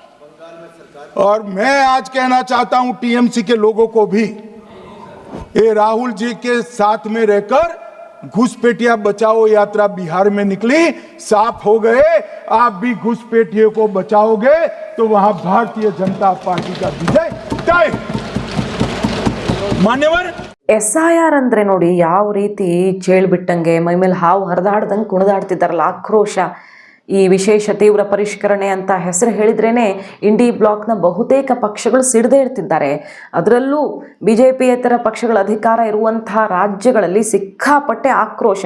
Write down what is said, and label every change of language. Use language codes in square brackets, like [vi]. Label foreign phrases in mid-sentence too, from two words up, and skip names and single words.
[hi] और मैं आज कहना चाहता हूं TMC के लोगों को भी, ये राहुल जी के साथ में रहकर घुसपैठिया बचाओ यात्रा बिहार में निकली, साफ हो गए। आप भी घुसपैठियों को बचाओगे तो वहां भारतीय जनता पार्टी का विजय तय। मान्यवर, [kn] SIR ಅಂದರೆ ನೋಡಿ ಯಾವ ರೀತಿ ಚೇಳು ಬಿಟ್ಟಂಗೆ ಮೈ ಮೇಲೆ ಹಾವು ಹರಿದಾಡ್ದಂಗೆ ಕುಣಿದಾಡ್ತಿದ್ದಾರಲ್ಲ, ಆಕ್ರೋಶ. ಈ ವಿಶೇಷ ತೀವ್ರ ಪರಿಷ್ಕರಣೆ ಅಂತ ಹೆಸರು ಹೇಳಿದ್ರೇ ಇಂಡಿ ಬ್ಲಾಕ್ನ ಬಹುತೇಕ ಪಕ್ಷಗಳು ಸಿಡದೇ ಇರ್ತಿದ್ದಾರೆ. ಅದರಲ್ಲೂ BJPಯೇತರ ಪಕ್ಷಗಳ ಅಧಿಕಾರ ಇರುವಂತಹ ರಾಜ್ಯಗಳಲ್ಲಿ ಸಿಕ್ಕಾಪಟ್ಟೆ ಆಕ್ರೋಶ.